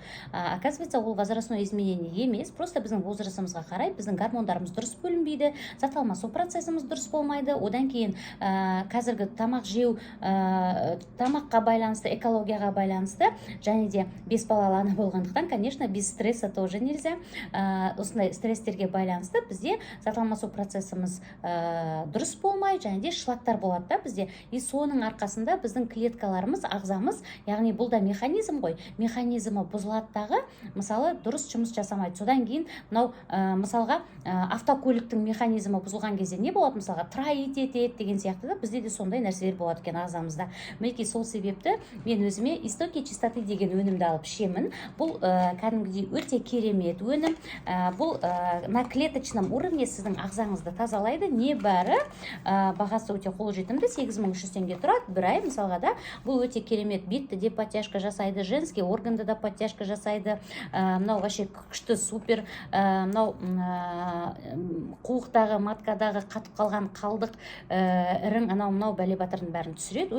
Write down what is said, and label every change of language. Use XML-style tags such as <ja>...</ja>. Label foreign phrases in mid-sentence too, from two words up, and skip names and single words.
<kk>Оказывается, ол</kk> <ru>возрастное изменение</ru> <kk>емес, просто біздің возрастымызға қарай біздің гормондарымыз дұрыс бөлінбейді, зат алмасу процесіміз дұрыс болмайды. Одан кейін қазіргі тамақ жеу, тамаққа байланысты, экологияға байланысты, және де 5 балалы ана болғандықтан,</kk> <ru>конечно, без стресса тоже нельзя.</ru> <kk>Осындай стресстерге байланысты бізде зат алмасу процесіміз дұрыс болмай, және де шлактар болады да бізде. И соның арқасында біздің клеткаларымыз, ағзамыз, яғни бұл да механизм ғой, механизмі бұзылады дағы, мысалы дұрыс жұмыс жасамайды. Содан кейін мынау мысалға автокөліктің механизмі бұзылған кезде не болады? Мысалға траит етеді деген сияқты да, бізде де сондай нәрселер болады екен ағзамызда. Мінекей сол себепті мен өзіме</kk> <ru>истоки чистоты</ru> <kk>деген өнімді алып ішемін. Бұл кәдімгідей өте керемет өнім. Бұл</kk> <ru>на клеточном уровне</ru> <kk>сіздің ағзаңызды тазалайды. Небәрі бағасы өте қолжетімді, 8300 теңге тұрады бір ай. Мысалға да бұл өте керемет, бетті де подтяжка жасайды, женский органды да подтяжка жасайды. Мынау вообще күшті, супер. Мынау қуықтағы, маткадағы қатып қалған қалдық ірің, мынау бәле батырдың бәрін түсіреді.</kk>